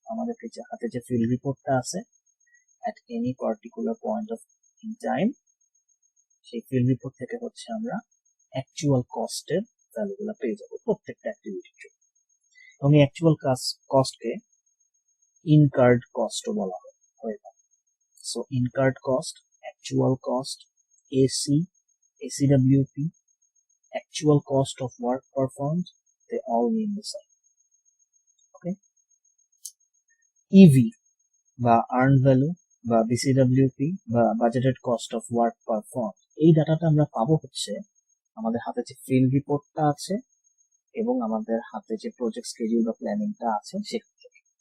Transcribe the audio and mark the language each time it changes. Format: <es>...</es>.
<bn>আমাদেরকে যে হাতে যে ফিল্ড রিপোর্টটা আছে</bn> <en>at any particular point of in time,</en> <bn>সেই ফিল্ড রিপোর্ট থেকে হচ্ছে আমরা অ্যাকচুয়াল কস্টের ভ্যালুগুলো পেয়ে যাবো প্রত্যেকটা অ্যাক্টিভিটির জন্য। এবং এই অ্যাকচুয়াল কস্টকে ইনকার্ড কস্টও বলা হয়।</bn> <en>So incurred cost, actual cost, AC, ACWP, actual cost of work performed, they all mean the same.</en> <bn>Okay, EV বা আর্ন ভ্যালু বা BCWP বা budgeted cost of work performed, এই ডাটাটা আমরা পাবো হচ্ছে আমাদের হাতে যে ফিল্ড রিপোর্টটা আছে এবং আমাদের হাতে যে প্রজেক্ট স্কেডিউল বা প্ল্যানিংটা আছে সেখান থেকে।</bn>